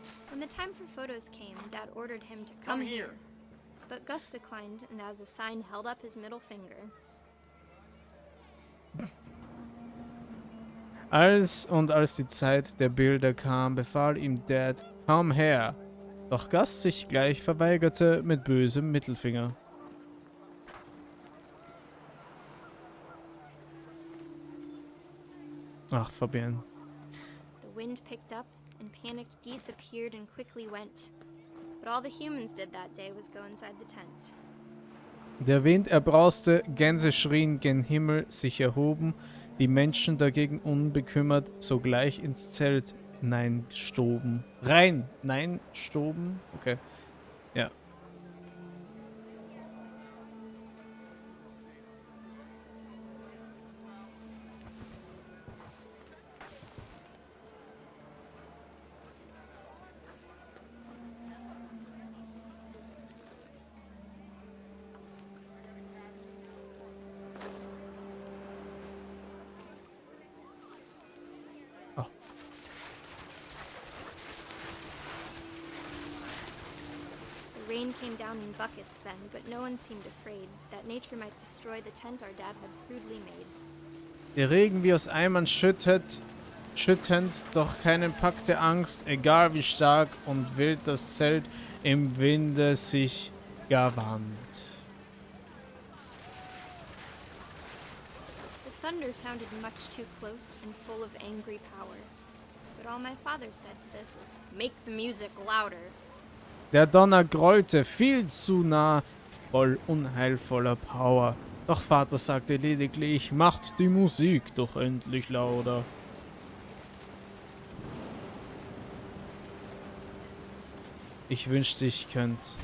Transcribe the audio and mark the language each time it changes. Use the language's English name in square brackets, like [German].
[English] When the time for photos came, Dad ordered him to come here. But Gus declined and as a sign held up his middle finger. [German] Als die Zeit der Bilder kam, befahl ihm Dad, komm her. Doch Gus sich gleich verweigerte mit bösem Mittelfinger. Ach, Fabienne. [English] The wind picked up In panic, geese appeared and quickly went. But all the humans did that day was go inside the tent. [German] Der Wind erbrauste, Gänse schrien gen Himmel, sich erhoben, die Menschen dagegen unbekümmert sogleich ins Zelt stoben. Stoben? Okay. Ja. [English] The rain came down in buckets then, but no one seemed afraid that nature might destroy the tent our dad had crudely made. [German] Der Regen wie aus Eimern schüttend, doch keinen packte Angst, egal wie stark und wild das Zelt im Winde sich gar wand. [English] The thunder sounded much too close and full of angry power. But all my father said to this was, "Make the music louder." [German] Der Donner grollte viel zu nah, voll unheilvoller Power. Doch Vater sagte lediglich, macht die Musik doch endlich lauter. Ich wünschte, ich könnte.